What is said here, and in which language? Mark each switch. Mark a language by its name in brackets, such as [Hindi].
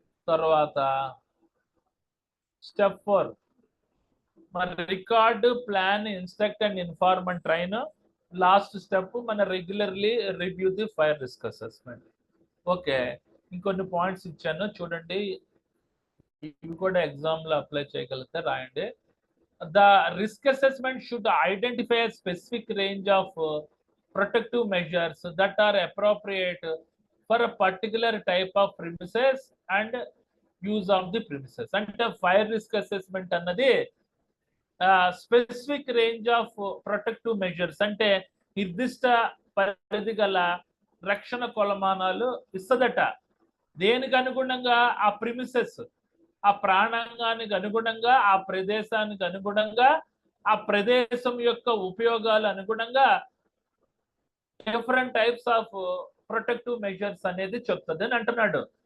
[English] తర్వాత స్టెప్ 4 మన record, plan, instruct and inform and train. Last step మన regularly review the fire risk assessment. [Telugu] Okay, ఇంకొన్ని points ఇచ్చాను చూడండి, ఇవి కూడా ఎగ్జామ్ లో అప్లై చేయగలిగితే రాయండి. [English] The risk assessment should identify a specific range of protective measures that are appropriate for a particular type of premises and use of the premises. [Telugu] అంటే fire risk assessment అన్నది [English] specific range of protective measures [Telugu] అంటే నిర్దిష్ట పరిధి గల రక్షణ కొలమానాలు ఇస్తుందట. దేనికి అనుగుణంగా? ఆ ప్రిమిసెస్, ఆ ప్రాణాంగానికి అనుగుణంగా, ఆ ప్రదేశానికి అనుగుణంగా, ఆ ప్రదేశం యొక్క ఉపయోగాలు అనుగుణంగా [English] different types of protective measures [Telugu] అనేది చెప్తుంది అని అంటున్నాడు.